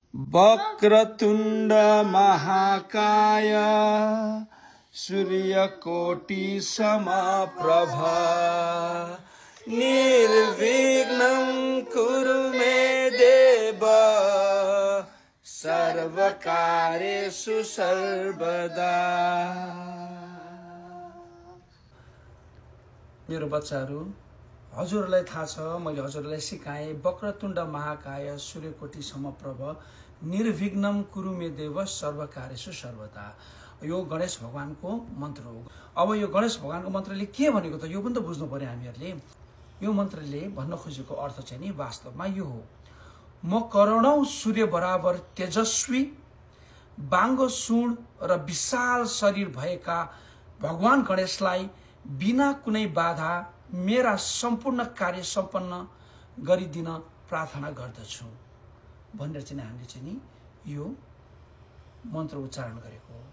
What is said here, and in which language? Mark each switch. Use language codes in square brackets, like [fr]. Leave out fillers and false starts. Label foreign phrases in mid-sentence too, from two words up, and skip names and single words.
[sa] वक्रतुण्ड महाकाय सूर्यकोटि समप्रभ निर्विघ्नं कुरु मे देव सर्वकार्येषु सर्वदा। [ne] मेरो बच्चाहरू, हजुरलाई थाहा छ, मैले हजुरलाई सिकाएँ [sa] वक्रतुण्ड महाकाय सूर्यकोटि समप्रभ निर्विघ्नं कुरु मे देव सर्वकार्येषु सर्वदा। [ne] यो गणेश भगवानको मन्त्र हो। अब यो गणेश भगवानको मन्त्रले के भनेको त, यो पनि त बुझ्नु पर्यो हामीहरूले। यो मन्त्रले भन्न खोजेको अर्थ चाहिँ नि वास्तवमा यो हो, म करोडौं सूर्य बराबर तेजस्वी बाङ्गो सुण र विशाल शरीर भएका भगवान गणेशलाई बिना कुनै बाधा मेरा सम्पूर्ण कार्य सम्पन्न गरिदिन प्रार्थना गर्दछु भनेर चाहिँ हामीले चाहिँ नि यो मन्त्र उच्चारण गरेको हो।